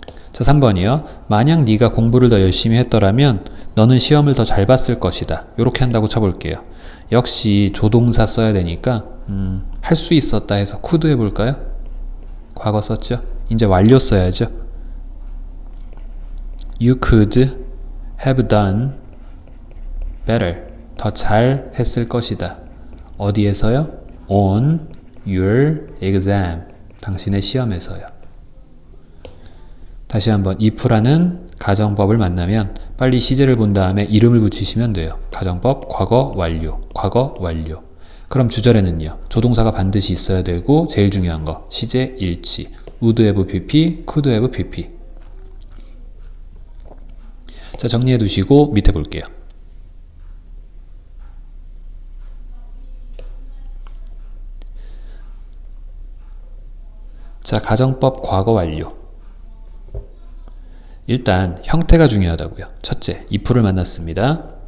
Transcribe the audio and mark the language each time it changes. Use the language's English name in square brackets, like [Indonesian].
[Korean] 자, 3번이요. 만약 네가 공부를 더 열심히 했더라면 너는 시험을 더 잘 봤을 것이다. 이렇게 한다고 쳐볼게요. 역시 조동사 써야 되니까 할 수 있었다 해서 could 해볼까요? 과거 썼죠? 이제 완료 써야죠. [English] You could have done better. [Korean] 더 잘 했을 것이다. 어디에서요? [English] On your exam. [Korean] 당신의 시험에서요. 다시 한번 if라는 가정법을 만나면 빨리 시제를 본 다음에 이름을 붙이시면 돼요. 가정법 과거 완료, 과거 완료. 그럼 주절에는요. 조동사가 반드시 있어야 되고 제일 중요한 거 시제 일치. [English] would have pp, could have pp. [Korean] 자, 정리해 두시고 밑에 볼게요. 자, 가정법 과거 완료. 일단 형태가 중요하다고요. 첫째, if를 만났습니다.